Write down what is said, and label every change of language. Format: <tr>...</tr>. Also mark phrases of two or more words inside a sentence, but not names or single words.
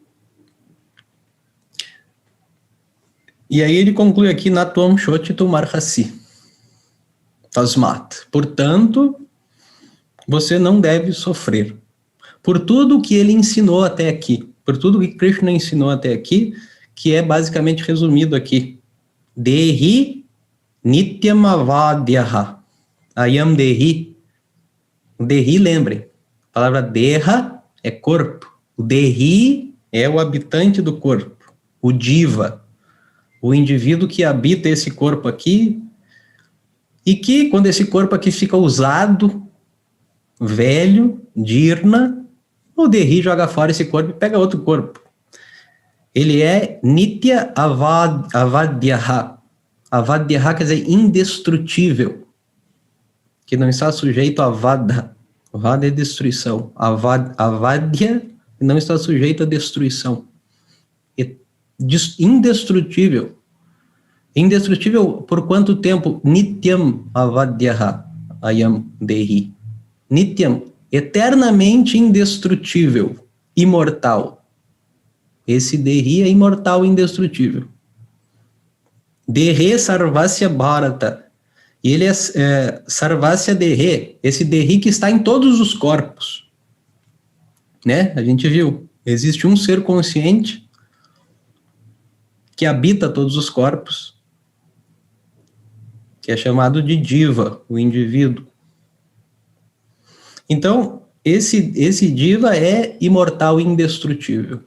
<pt>E aí ele conclui aqui,</pt> <sa>Natvam Shochitum Arhasi.</sa> <pt>Tasmat. Portanto, você não deve sofrer. Por tudo que ele ensinou até aqui, por tudo que Krishna ensinou até aqui, que é basicamente resumido aqui.</pt> <sa>Dehi nityam avadyaha. Ayam dehi.</sa> <pt>O dehi, lembrem, a palavra deha é corpo. O dehi é o habitante do corpo. O jiva, o indivíduo que habita esse corpo aqui, e que, quando esse corpo aqui fica usado, velho, dirna, o dehi joga fora esse corpo e pega outro corpo. Ele é</pt> <sa>nitya avadyaha.</sa> <pt>Avadyaha quer dizer indestrutível, que não está sujeito a vada. Vada é destruição. Avadya não está sujeito a destruição. É indestrutível. Indestrutível por quanto tempo?</pt> <sa>Nityam avadyaha ayam dehi.</sa> <pt>Nityam, eternamente indestrutível, imortal. Esse dehi é imortal e indestrutível.</pt> <sa>Dehe sarvasya bharata.</sa> <pt>E ele é</pt> <sa>sarvasya dehe,</sa> <pt>esse dehi que está em todos os corpos. Né? A gente viu, existe um ser consciente que habita todos os corpos, que é chamado de jiva, o indivíduo. Então, esse jiva é imortal e indestrutível.</pt>